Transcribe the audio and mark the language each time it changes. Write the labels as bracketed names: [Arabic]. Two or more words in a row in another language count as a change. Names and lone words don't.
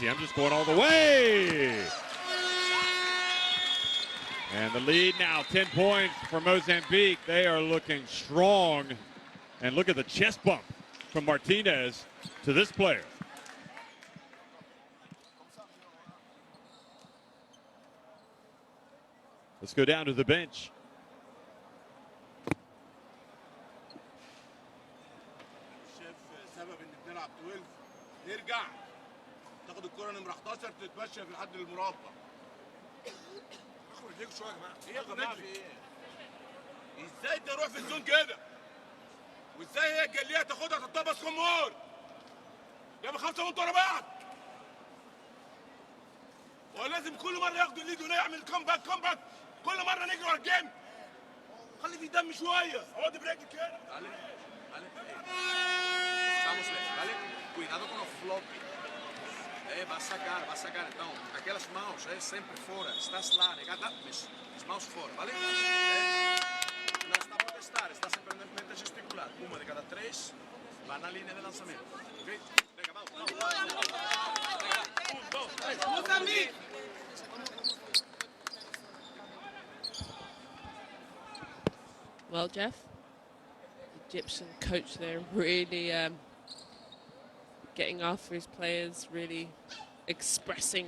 [English] I'm just going all the way. And the lead now, 10 points for Mozambique. They are looking strong. And look at the chest bump from Martinez to this player. Let's go down to the bench. [Arabic] ترجع تاخد الكرة نمرة 11 تتمشى في لحد المربع. اخد رجليك شوية يا جماعة. ايه يا جماعة في ايه؟ ازاي تروح في الزون كده؟ وازاي هي الجلية تاخدها تطبس جمهور؟ جاب 5 بونت ورا بعض. هو لازم كل مرة ياخدوا الليد ونعمل كومباك. كل مرة نجري ورا الجيم. خلي في دم شوية. اقعد برجلك كده. [Portuguese] Estamos bem, vale? Cuidado com o flop. Vai sacar. Então, aquelas mãos sempre fora. Estás lá, negada, mas as mãos fora, vale? Não está a protestar, está simplesmente a gesticular. Uma de cada 3 vai na linha de lançamento. Ok? Pega, vamos. 1, 2, 3. Mozambique! [English] Well, Jeff, Egyptian coach there really getting after his players, really expressing.